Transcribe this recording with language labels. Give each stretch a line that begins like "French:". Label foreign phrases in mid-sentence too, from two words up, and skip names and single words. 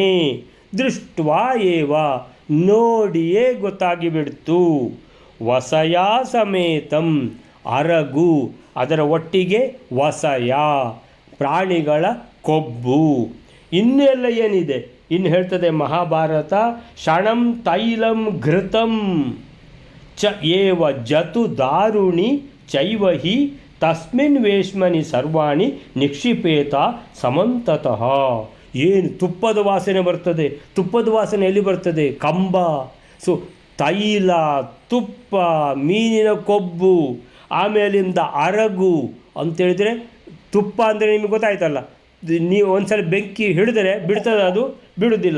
Sanskrit: ದೃಷ್ಟ್ವಾ ಏವ,
Kannada: ನೋಡಿಯೇ ಗೊತ್ತಾಗಿಬಿಡ್ತು.
Sanskrit: ವಸಯಾ ಸಮೇತಂ,
Kannada: ಅರಗು, ಅದರ ಒಟ್ಟಿಗೆ ವಸಯ, ಪ್ರಾಣಿಗಳ ಕೊಬ್ಬು. ಇನ್ನೆಲ್ಲ ಏನಿದೆ, ಇನ್ನು ಹೇಳ್ತದೆ ಮಹಾಭಾರತ.
Sanskrit: ಶಣಂ ತೈಲಂ ಘೃತಂ ಚ ಏವ ಜತು ದಾರುಣಿ ಚೈವಹಿ ತಸ್ಮಿನ್ ವೇಶ್ಮನಿ ಸರ್ವಾಣಿ ನಿಕ್ಷಿಪೇತ ಸಮಂತತಃ.
Kannada: ಏನು ತುಪ್ಪದ ವಾಸನೆ ಬರ್ತದೆ. ತುಪ್ಪದ ವಾಸನೆ ಎಲ್ಲಿ ಬರ್ತದೆ? ಕಂಬ. ತೈಲ, ತುಪ್ಪ, ಮೀನಿನ ಕೊಬ್ಬು, ಆಮೇಲಿಂದ ಅರಗು ಅಂತೇಳಿದರೆ, ತುಪ್ಪ ಅಂದರೆ ನಿಮಗೆ ಗೊತ್ತಾಯ್ತಲ್ಲ, ನೀವು ಒಂದ್ಸಲ ಬೆಂಕಿ ಹಿಡಿದರೆ ಬಿಡ್ತದೆ, ಅದು ಬಿಡುವುದಿಲ್ಲ.